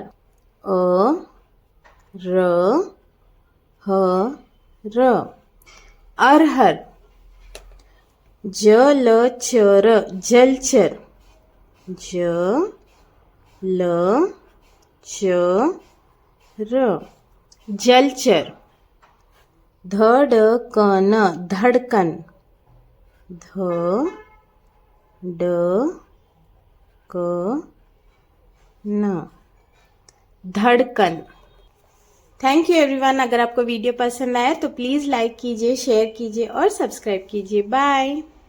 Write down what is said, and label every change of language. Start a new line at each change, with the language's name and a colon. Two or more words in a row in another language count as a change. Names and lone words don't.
Hindi: अ र ह र अरहर. ज ल च र जलचर. ज ल च र जलचर. ध ड क न धड़कन. ध ड क न धड़कन.
English: thank you everyone.
Hindi: अगर आपको वीडियो पसंद आया तो प्लीज़ लाइक कीजिए, शेयर कीजिए और सब्सक्राइब कीजिए. बाय.